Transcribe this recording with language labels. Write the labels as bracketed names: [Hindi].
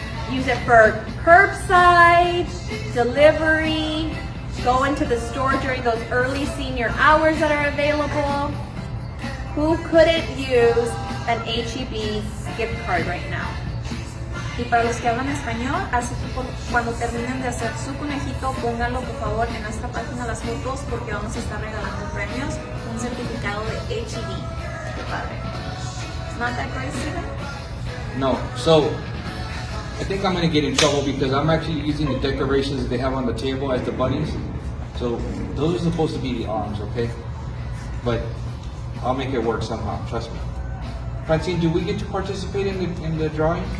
[English] Use it for curbside, delivery, go into the store during those early senior hours that are available. Who couldn't use an HEB gift card right now? [Spanish] Y para los que hablan español, así que cuando terminen de hacer su conejito, pónganlo por favor en nuestra página las fotos porque vamos a estar regalando premios, un certificado de HEB. Qué padre. [English] Not that great, Steven? No, so I think I'm gonna get in trouble because I'm actually using the decorations that they have on the table as the bunnies. So those are supposed to be the arms, okay? But I'll make it work somehow, trust me. Francine, do we get to participate in the drawing?